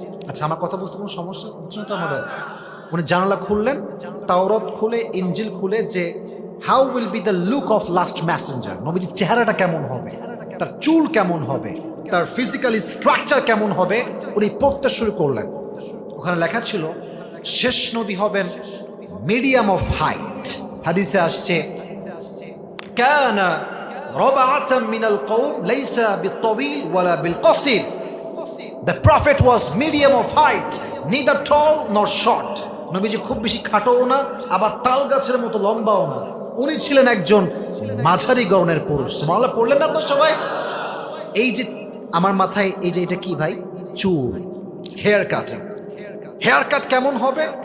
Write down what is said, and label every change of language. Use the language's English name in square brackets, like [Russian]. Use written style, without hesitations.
[Bangla] আচ্ছা, আমার কথা বুঝতে কোনো সমস্যা হচ্ছে না তো আমাদের? উনি জানালা খুললেন, তাওরাত খুলে, ইনজিল খুলে, যে [English] how will be the look of last messenger, [Bangla] নবীজির চেহারাটা কেমন হবে, তার চুল কেমন হবে, তার ফিজিক্যালি স্ট্রাকচার কেমন হবে, উনি পড়তে শুরু করলেন। ওখানে লেখা ছিল শেষ নবী হবেন মিডিয়াম অফ হাইট। হাদিসে আসছে [Arabic] কানা রাবাআতাম মিনাল কওম লাইসা বিত্তাবিল ওয়ালা বিলকাসির। [English] The prophet was medium of height, neither tall nor short. [Bangla] নবীজি খুব বেশি খাটোও না, আবার তাল গাছের মতো লম্বাও না। উনি ছিলেন একজন মাঝারি গড়নের পুরুষ। সুবহানাল্লাহ পড়লেন না আপনারা সবাই? এই যে আমার মাথায় এই যে এটা কি ভাই? চুল, হেয়ার কাটিং। হেয়ার কাট কেমন হবে?